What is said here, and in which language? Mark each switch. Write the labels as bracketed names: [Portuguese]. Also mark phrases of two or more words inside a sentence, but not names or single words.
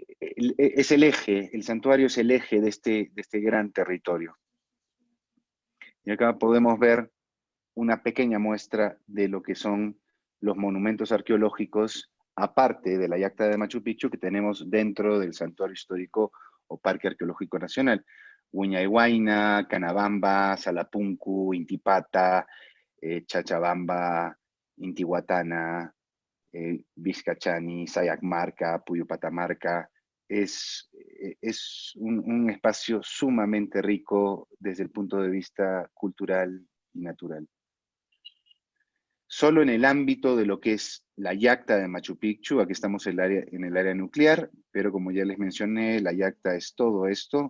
[Spanish] es el eje, el santuario es el eje de este gran territorio. Y acá podemos ver una pequeña muestra de lo que son los monumentos arqueológicos, aparte de la Yacta de Machu Picchu, que tenemos dentro del Santuario Histórico o Parque Arqueológico Nacional. Huayna, Canabamba, Salapunku, Intipata, Chachabamba, Intihuatana, Vizcachani, Sayacmarca, Puyupatamarca. Es un espacio sumamente rico desde el punto de vista cultural y natural. Solo en el ámbito de lo que es la Yacta de Machu Picchu, aquí estamos en el área nuclear, pero como ya les mencioné, la Yacta es todo esto.